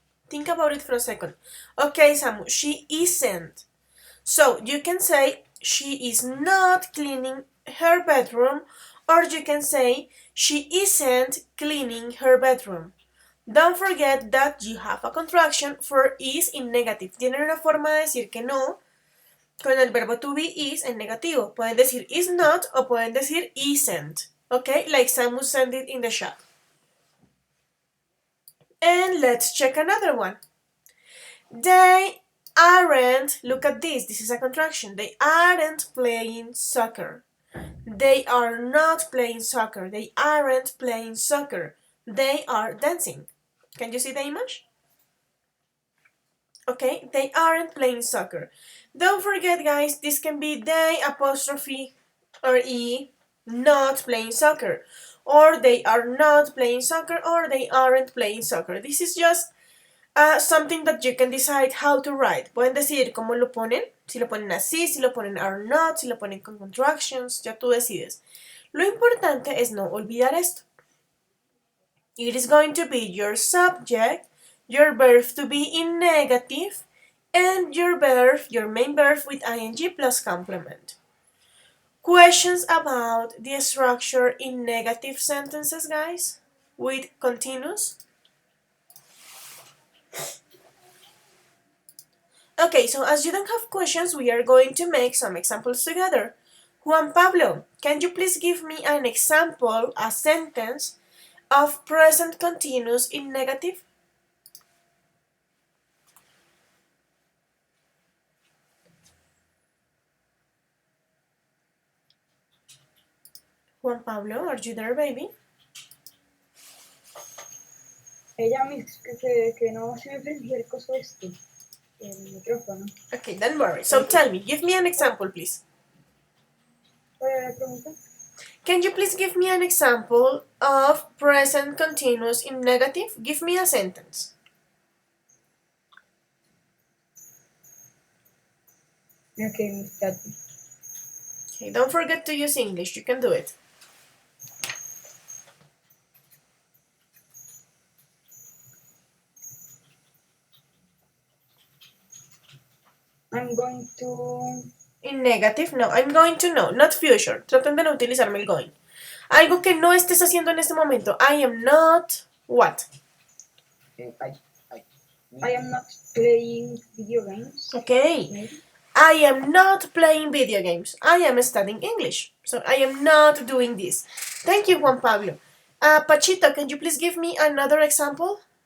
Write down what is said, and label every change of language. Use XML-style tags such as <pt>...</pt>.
<en>Think about it for a second. Okay, Samu, she isn't. So you can say she is not cleaning her bedroom, or you can say she isn't cleaning her bedroom. Don't forget that you have a contraction for is in negative.</en> <es>Tienen una forma de decir que no con el verbo to be is en negativo. Pueden decir is not o pueden decir isn't.</es> <en>Okay, like Samu sent it in the chat. And let's check another one. They aren't, look at this is a contraction. They aren't playing soccer. They are not playing soccer. They aren't playing soccer. They are dancing. Can you see the image? Okay, they aren't playing soccer. Don't forget, guys, this can be they apostrophe or e not playing soccer, or they are not playing soccer, or they aren't playing soccer. This is just Something that you can decide how to write.</en> <es>Pueden decidir cómo lo ponen, si lo ponen así, si lo ponen are not, si lo ponen con contractions, ya tú decides. Lo importante es no olvidar esto.</es> <en>It is going to be your subject, your verb to be in negative, and your verb, your main verb with ing plus complement. Questions about the structure in negative sentences, guys, with continuous? Okay, so as you don't have questions, we are going to make some examples together. Juan Pablo, can you please give me an example, a sentence of present continuous in negative? Juan Pablo, are you there, baby?</en> <es>Ella me que no se me prendía el coso el micrófono.</es> <en>Okay, don't worry. So tell me, give me an example, please.</en> <es>¿Cuál era la pregunta?</es> <en>Can you please give me an example of present continuous in negative? Give me a sentence. Okay, Miss Tati. Okay, don't forget to use English. You can do it. I'm going to... In negative, no. I'm going to no, not future.</en> <es>Traten de no utilizarme el going. Algo que no estés haciendo en este momento.</es> <en>I am not what? I am not playing video games. Okay. Maybe. I am not playing video games. I am studying English. So I am not doing this. Thank you, Juan Pablo. Pachito, can you please give me another example?</en>